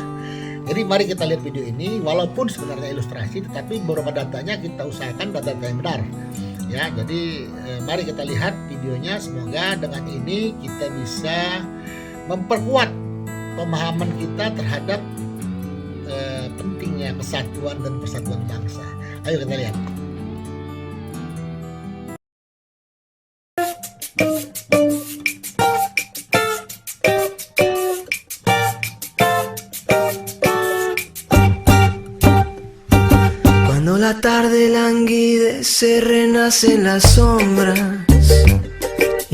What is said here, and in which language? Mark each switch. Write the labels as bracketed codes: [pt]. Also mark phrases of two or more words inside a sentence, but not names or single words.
[id] Jadi mari kita lihat video ini, walaupun sebenarnya ilustrasi, tetapi beberapa datanya kita usahakan data-data yang benar ya. Jadi mari kita lihat videonya. Semoga dengan ini kita bisa memperkuat pemahaman kita terhadap pentingnya kesatuan dan persatuan bangsa. Ayo kita lihat. [es] Cuando la tarde languidece, renacen las sombras y